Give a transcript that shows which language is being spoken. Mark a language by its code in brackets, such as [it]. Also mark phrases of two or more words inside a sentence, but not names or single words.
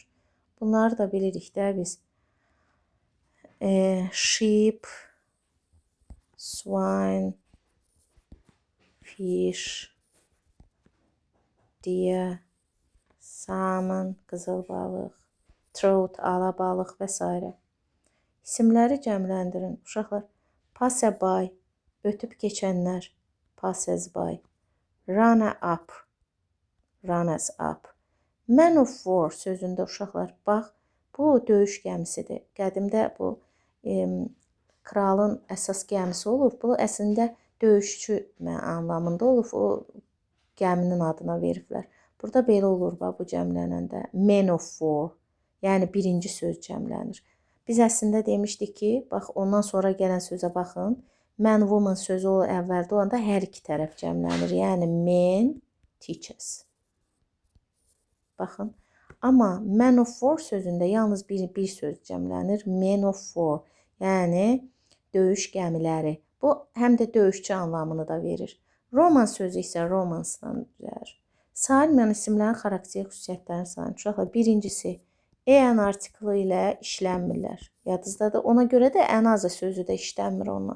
[az] Bunları da bilirik də biz. [en] Sheep, swine, fish, deer, salmon, [az] qızıl balıq, trout, alabalıq və s. İsimləri cəmləndirin. Uşaqlar, passerby, ötüb keçənlər, [en] passers-by, runner-up, runners-up. Man of war [az] sözündə uşaqlar, bax, bu döyüş gəmisidir. Qədimdə bu kralın əsas gəmisi olub. Bu əslində döyüşçü anlamında olub. O gəminin adına veriblər. Burada belə olur bu cəmlənəndə. [en] Man of war. [az] Yəni birinci söz cəmlənir. Biz əslində demişdik ki, bax ondan sonra gələn sözə baxın. [en] Man, woman [az] sözü əvvəldə olanda hər iki tərəf cəmlənir. Yəni [en] men, teachers. [az] Baxın. Amma man of war sözündə yalnız bir söz cəmlənir. [en] Men of war. [az] Yəni döyüş gəmiləri. Bu həm də döyüşçü anlamını da verir. Roman sözü isə romansdan düzəlir. Sailmayan isimlərin xarakterik xüsusiyyətlərini sayın. Uşaqlar, birincisi, an artiklı ilə işlənmirlər. Yadınızdadır. Ona görə də ən azı sözü də işlənmir ondan.